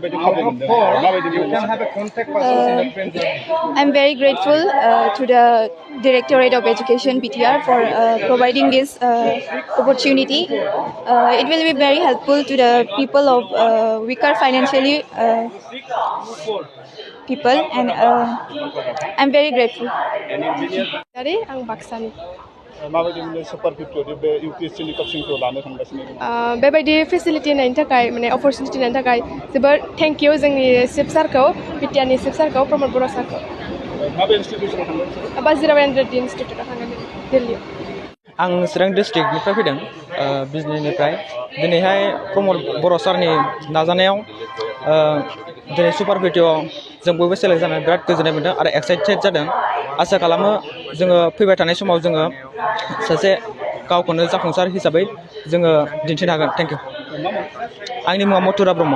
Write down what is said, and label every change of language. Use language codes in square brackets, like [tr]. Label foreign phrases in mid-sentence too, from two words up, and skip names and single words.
[en] I'm very grateful to the Directorate of Education BTR for providing this opportunity. It will be very helpful to the people of weaker financially people, and I'm very grateful. [brx] Dari ang Baksani. Super 50 बे UPSC coachingखौ लानो थांगासिनो दङ बेबायदि फेसिलिटि होनायनि थाखाय माने अपरचुनिटि होनायनि थाखाय जोबोद [en] thank you [brx] जोंनि चिफ सारखौ बिटिआरनि चिफ सारखौ प्रमद बर' सारखौ माबे इनस्टिट्यूशनाव थांदों बाजिराव रेड्डी इनस्टिट्यूटआव थांदों दिल्लीयाव आं चिरां डिस्ट्रिक्टनिफ्राय फैदों बिजनीनिफ्राय दिनैहाय प्रमद बर' सारनि नाजानायाव दिनै सुपार 50आव जों बयबो सेलेक्ट जानानै बिराद गोजोननाय मोनदों आरो एक्साइटेड जादों आसा खालामो जोङो फैबाय थानाय समाव जोङो सासे गावखौनो जाफुंसार हिसाबै जोङो दिन्थिनो हागोन [en] thank you [brx] आंनि मुङा मथुरा ब्रह्म